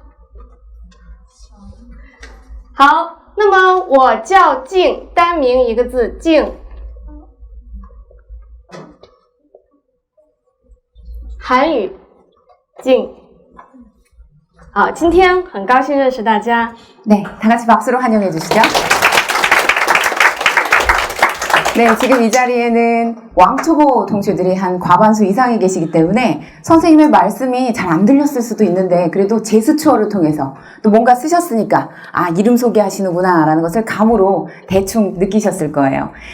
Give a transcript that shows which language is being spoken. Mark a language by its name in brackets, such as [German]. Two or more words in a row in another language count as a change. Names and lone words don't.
[Chinese] 好，那么我叫静，单名一个字静。韩语静。好，今天很高兴认识大家。 [Korean] 네, 다 같이 박수로 환영해 주시죠. 네, 지금 이 자리에는 왕초보 동시들이 한 과반수 이상이 계시기 때문에 선생님의 말씀이 잘 안 들렸을 수도 있는데 그래도 제스처를 통해서 또 뭔가 쓰셨으니까 아, 이름 소개하시는구나 라는 것을 감으로 대충 느끼셨을 거예요.